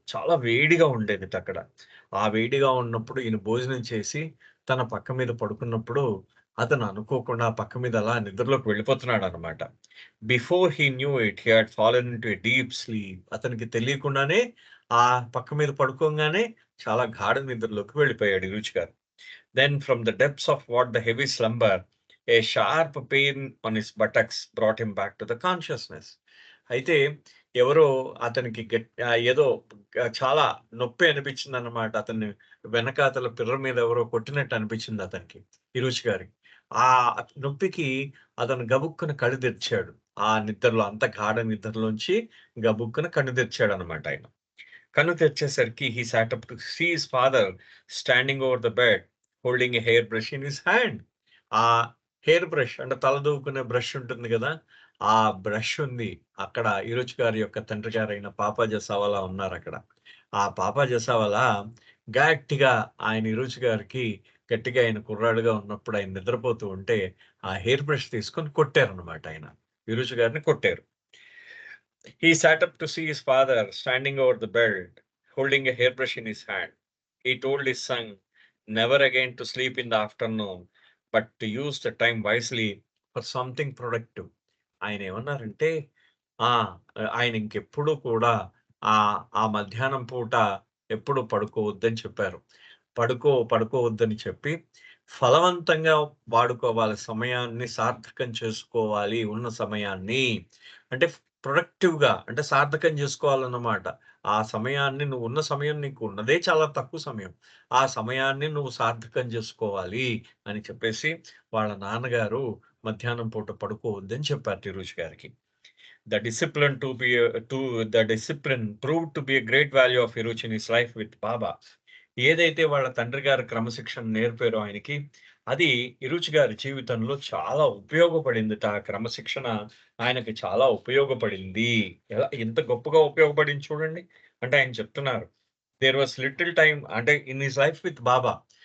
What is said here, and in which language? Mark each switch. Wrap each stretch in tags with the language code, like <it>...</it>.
<te>చాలా వేడిగా ఉండేదిటక్కడ. ఆ వేడిగా ఉన్నప్పుడు ఈయన భోజనం చేసి తన పక్క మీద పడుకున్నప్పుడు అతను అనుకోకుండా ఆ పక్క మీద అలా నిద్రలోకి వెళ్ళిపోతున్నాడన్నమాట.</te> <en>Before he knew it he had fallen into a deep sleep.</en> <te>అతనికి తెలియకుండానే ఆ పక్క మీద పడుకోంగానే చాలా గాఢ నిద్రలోకి వెళ్ళిపోయాడు ఈ రుచి గారు.</te> <en>Then from the depths of what the heavy slumber, a sharp pain on his buttocks brought him back to the consciousness.</en> <te>అయితే ఎవరో అతనికి ఏదో చాలా నొప్పి అనిపించిందన్నమాట. అతన్ని వెనకాతల పిర్ర మీద ఎవరో కొట్టినట్టు అనిపించింది అతనికి, హిరోషి గారికి. ఆ నొప్పికి అతను గబుక్కున కళ్ళు తెరిచాడు. ఆ నిద్రలో అంత గాఢ నిద్రలోంచి గబుక్కున కన్ను తెరిచాడన్నమాట ఆయన. కన్ను తెరిచేసరికి</te> <en>He sat up to see his father standing over the bed holding a hair brush in his hand.</en> <te>ఆ హెయిర్ బ్రష్ అంటే తల దూకునే బ్రష్ ఉంటుంది కదా! ఆ బ్రష్ ఉంది. అక్కడ ఈరోజు గారి యొక్క తండ్రి గారైన పాపా జసావాలా ఉన్నారక్కడ. ఆ పాపా జసావాలా గట్టిగా ఆయన ఈరోజు గారికి గట్టిగా ఆయన కుర్రాడుగా ఉన్నప్పుడు ఆయన నిద్రపోతూ ఉంటే ఆ హెయిర్ బ్రష్ తీసుకొని కొట్టారన్నమాట ఆయన. ఈరోజు గారిని కొట్టారు.</te> <en>He sat up to see his father standing over the bed, holding a hairbrush in his hand. He told his son never again to sleep in the afternoon, but to use the time wisely for something productive.</en> <te>ఆయన ఏమన్నారంటే ఆ! ఆయన ఇంకెప్పుడు కూడా ఆ మధ్యాహ్నం పూట ఎప్పుడు పడుకోవద్దని చెప్పారు. పడుకోవద్దని చెప్పి ఫలవంతంగా వాడుకోవాలి సమయాన్ని, సార్థకం చేసుకోవాలి ఉన్న సమయాన్ని. అంటే ప్రొడక్టివ్‌గా అంటే సార్థకం చేసుకోవాలన్నమాట. ఆ సమయాన్ని నువ్వు ఉన్న సమయం నీకు ఉన్నదే చాలా తక్కువ సమయం. ఆ సమయాన్ని నువ్వు సార్థకం చేసుకోవాలి అని చెప్పేసి వాళ్ళ నాన్నగారు మధ్యాహ్నం పూట పడుకోవద్దని చెప్పారు తిరుష్ గారికి.</te> <en>The discipline the discipline proved to be a great value of Hirochi in his life with Baba.</en> <te>ఏదైతే వాళ్ళ తండ్రి గారు క్రమశిక్షణ నేర్పారో ఆయనకి, అది ఇరుచి గారి జీవితంలో చాలా ఉపయోగపడిందిట. ఆ క్రమశిక్షణ ఆయనకి చాలా ఉపయోగపడింది. ఎంత గొప్పగా ఉపయోగపడింది చూడండి. అంటే ఆయన చెప్తున్నారు.</te> <en>there was little time</en> <te>అంటే</te> <en>In his life with Baba.</en>